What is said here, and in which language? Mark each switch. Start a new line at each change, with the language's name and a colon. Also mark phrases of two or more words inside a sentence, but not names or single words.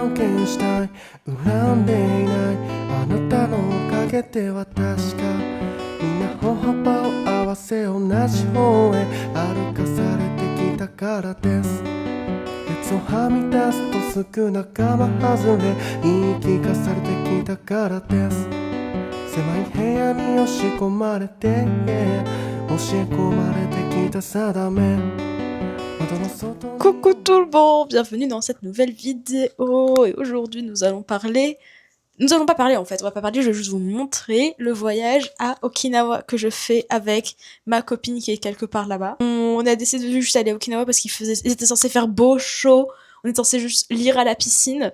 Japanese: ンケンシュタイン恨んでいないあなたのおかげで私がみんな歩幅を合わせ同じ方へ歩かされてきたからです鉄をはみ出すとすぐ仲間外れ言い聞かされてきたからです狭い部屋に押し込まれて教え込まれてきた定め窓の外に
French: Coucou tout le monde, bienvenue dans cette nouvelle vidéo et aujourd'hui nous allons pas parler en fait, on va pas parler, je vais juste vous montrer le voyage à Okinawa que je fais avec ma copine qui est quelque part là-bas. On a décidé de juste aller à Okinawa parce qu'il était censé faire beau, chaud, on était censé juste lire à la piscine.